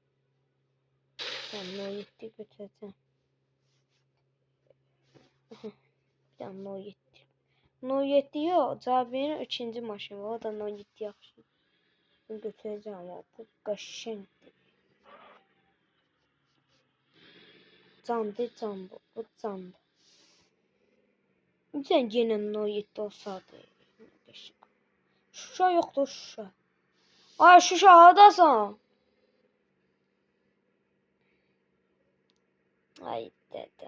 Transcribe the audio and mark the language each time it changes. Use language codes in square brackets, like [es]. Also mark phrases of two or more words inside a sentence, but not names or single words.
[az] No 7-yi götürəcəm. Bir dənə No 7. No 7 yox, Cabir'in ikinci maşını var, o da No 7 yaxşı. [tr] Bunu götüreceğim ama bu qəşəngdir. [az] Candı can bu. Bu candı. [tr] Sen yine no 7 olsaydı. [az] Qəşəng. Şuşa yoktur Şuşa. Ay Şuşa haradasan? Ay dede.